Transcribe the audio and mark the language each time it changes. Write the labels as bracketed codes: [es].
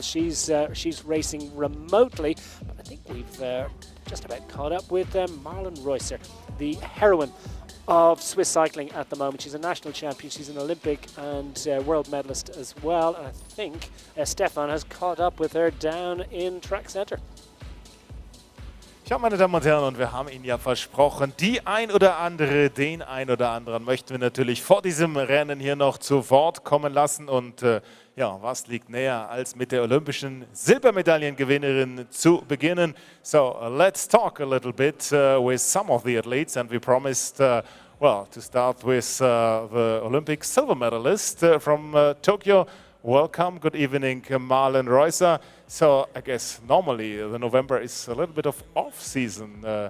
[en] She's racing remotely, but I think we've just about caught up with Marlon Reusser, the heroine of Swiss cycling at the moment. She's a national champion, she's an Olympic and world medalist as well. And I think Stefan has caught up with her down in Track Center. [de] Ja, meine Damen und Herren, und wir haben Ihnen ja versprochen, den ein oder anderen möchten wir natürlich vor diesem Rennen hier noch zu Wort kommen lassen. Und ja, was liegt näher, als mit der olympischen Silbermedaillengewinnerin zu beginnen? [en] So, let's talk a little bit with some of the athletes, and we promised, well, to start with the Olympic silver medalist from Tokyo. Welcome, good evening, Marlon Reusser. So I guess normally the November is a little bit of off-season.